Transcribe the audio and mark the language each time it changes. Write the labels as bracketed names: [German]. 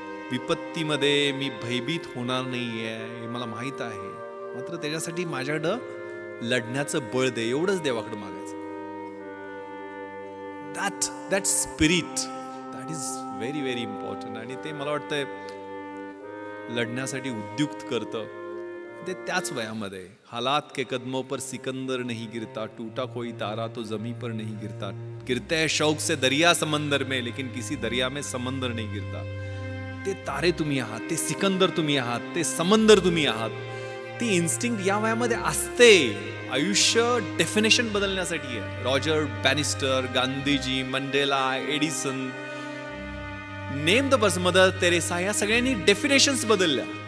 [Marathi] विपत्तीमध्ये मी भयभीत होणार नाहीये हे मला माहित आहे, मात्र त्याच्यासाठी माझ्याकडं लढण्याचं बळ दे, एवढंच देवाकडे मागायचं. [English] That spirit that is very very important. [Marathi] आणि ते मला वाटतंय लढण्यासाठी उद्युक्त करतं. ते त्याच वयामध्ये [Hindi] हालात के कदमों पर सिकंदर नहीं गिरता, टूटा कोई तारा तो जमी पर नहीं गिरता, गिरते हैं शौक से दरिया समंदर में लेकिन किसी दरिया में समंदर नहीं गिरता. [Marathi] ते तारे तुम्ही आहात, ते सिकंदर तुम्ही आहात, ते समंदर तुम्ही आहात. ती इन्स्टिंक्ट या वयामध्ये असते. आयुष्य डेफिनेशन बदलण्यासाठी आहे. Roger Bannister, Gandhiji, Mandela, Edison, [English] name the person, [Marathi] mother Theresa, या सगळ्यांनी डेफिनेशन्स बदलल्या.